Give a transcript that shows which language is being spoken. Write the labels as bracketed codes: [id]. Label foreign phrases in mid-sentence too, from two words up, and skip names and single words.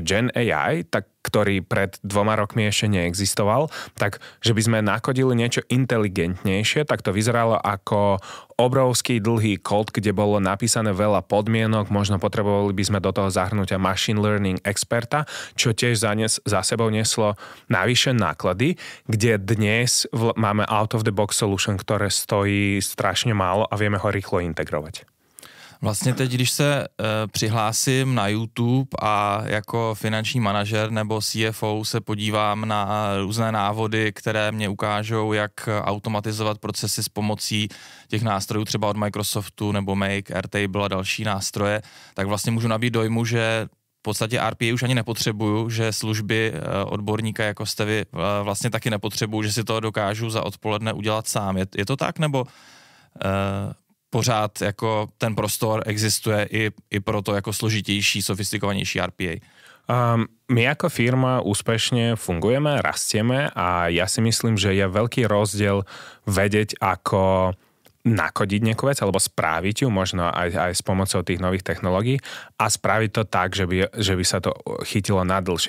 [sk] Gen AI, tak ktorý pred 2 rokmi ešte neexistoval, tak že by sme nakodili niečo inteligentnejšie, tak to vyzeralo ako obrovský dlhý kód, kde bolo napísané veľa podmienok, možno potrebovali by sme do toho zahrnúť aj [en] machine learning [sk] experta, čo tiež za sebou neslo navyše náklady, kde dnes máme [en] out of the box solution, [sk] ktoré stojí strašne málo a vieme ho rýchlo integrovať. [cs] Vlastně teď, když se přihlásím na YouTube a jako finanční manažer nebo CFO se podívám na různé návody, které mě ukážou, jak automatizovat procesy s pomocí těch nástrojů třeba od Microsoftu nebo Make, Airtable a další nástroje, tak vlastně můžu nabít dojmu, že v podstatě RPA už ani nepotřebuju, že služby odborníka jako jste vy vlastně taky nepotřebuju, že si to dokážu za odpoledne udělat sám. Je to tak, nebo pořád jako ten prostor existuje i pro to jako složitější, sofistikovanější RPA? [sk] My ako firma úspešne fungujeme, rastieme a ja si myslím, že je veľký rozdiel vedieť, ako nakodiť nejakú vec alebo správiť ju možno aj s pomocou tých nových technológií a spraviť to tak, že by sa to chytilo na dlhšie.